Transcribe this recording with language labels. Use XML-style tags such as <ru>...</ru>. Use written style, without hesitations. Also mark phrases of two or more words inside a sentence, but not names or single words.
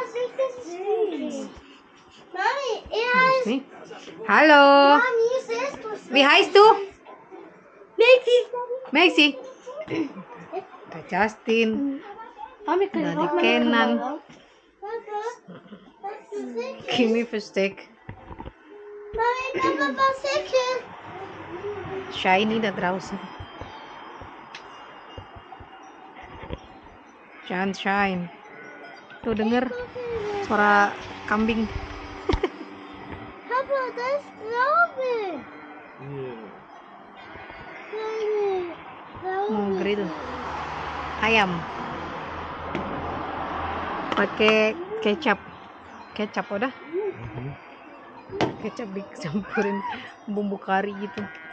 <id>Nih. Halo.</id> <de>Wie heißt du? Maxi.</de> <id>Ada Justin. Dari Kenan. Kimi Versteck.</id> <de>Shiny da draußen. Shine.</de> <id>Tuh denger suara kambing.</id> <de>Papa, das glaube ich.</de> <id>Mau grill ayam pakai kecap udah. Kecap dicampurin bumbu kari gitu.</id>